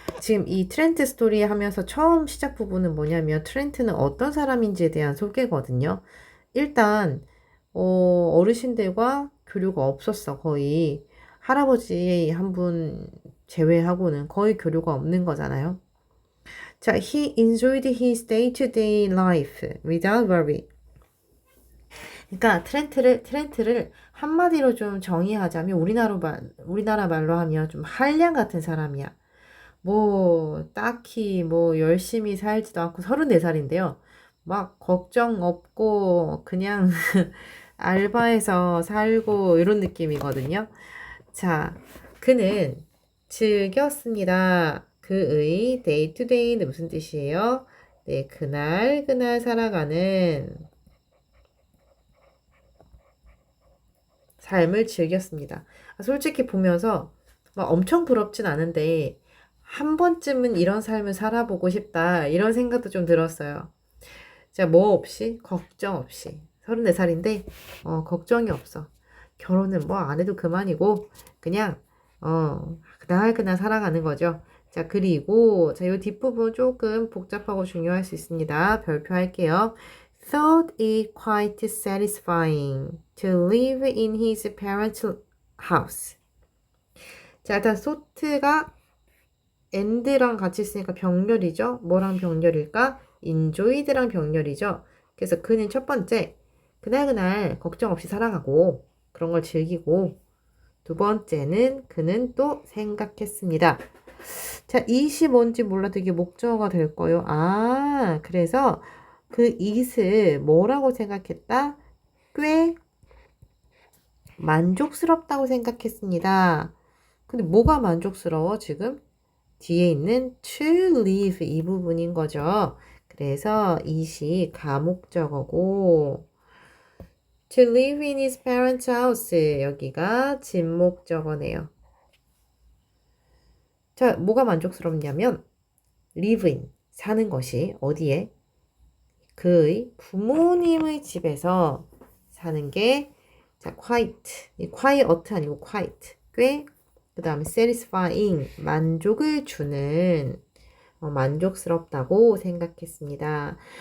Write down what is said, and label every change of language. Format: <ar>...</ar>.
<ko>지금 이 트렌트 스토리 하면서 처음 시작 부분은 뭐냐면 트렌트는 어떤 사람인지에 대한 소개거든요. 일단 어르신들과 교류가 없었어. 거의 할아버지 한 분 제외하고는 거의 교류가 없는 거잖아요.</ko> <en>자, he enjoyed his day-to-day life without worry.</en> <ko>그러니까 트렌트를 한마디로 좀 정의하자면 우리나라 말로 하면 좀 한량 같은 사람이야. 뭐 딱히 뭐 열심히 살지도 않고 34살인데요. 막 걱정 없고 그냥 알바해서 살고 이런 느낌이거든요. 자, 그는 즐겼습니다. 그의 day to day는 무슨 뜻이에요? 네, 그날 살아가는 삶을 즐겼습니다. 솔직히 보면서 막 엄청 부럽진 않은데 한 번쯤은 이런 삶을 살아보고 싶다 이런 생각도 좀 들었어요. 자, 뭐 없이? 걱정 없이. 34살인데 걱정이 없어. 결혼은 뭐 안 해도 그만이고 그냥 그날 살아가는 거죠. 자, 그리고, 자, 이 뒷부분 조금 복잡하고 중요할 수 있습니다. 별표할게요.</ko> <en>Thought it quite satisfying to live in his parents' house.</en> <ko>자, 일단 thought가 and랑 같이 있으니까 병렬이죠. 뭐랑 병렬일까? enjoyed랑 병렬이죠. 그래서 그는 첫 번째, 그날그날 걱정 없이 살아가고 그런 걸 즐기고, 두 번째는 그는 또 생각했습니다. 자, it이 뭔지 몰라도 이게 목적어가 될 거예요. 아, 그래서 그 it을 뭐라고 생각했다? 꽤 만족스럽다고 생각했습니다. 근데 뭐가 만족스러워, 지금? 뒤에 있는 to live 이 부분인 거죠. 그래서 it이 가목적어고,</ko> <en>to live in his parents' house</en> <ko>여기가 진목적어네요. 자, 뭐가 만족스럽냐면 live in 사는 것이 어디에? 그의 부모님의 집에서 사는 게 자, quite 이 quiet 아니고 quite 꽤 그 다음에 satisfying 만족을 주는 만족스럽다고 생각했습니다.</ko>